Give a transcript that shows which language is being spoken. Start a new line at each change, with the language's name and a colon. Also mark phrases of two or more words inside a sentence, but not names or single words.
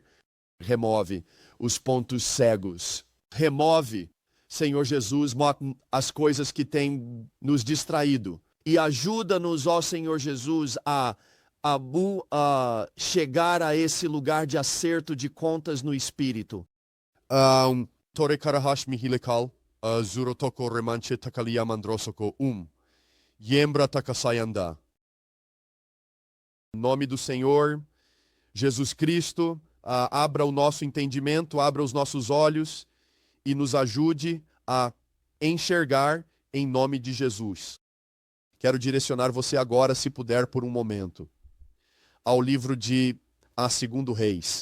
Portuguese: Remove os pontos cegos. Remove, Senhor Jesus, as coisas que têm nos distraído. E ajuda-nos, ó Senhor Jesus, a chegar a esse lugar de acerto de contas no Espírito. Tore karahash mihilikal, zurotoko remanche takalia mandrosoko yembra takasayanda. Em nome do Senhor Jesus Cristo, abra o nosso entendimento, abra os nossos olhos e nos ajude a enxergar em nome de Jesus. Quero direcionar você agora, se puder, por um momento, ao livro de Segundo Reis.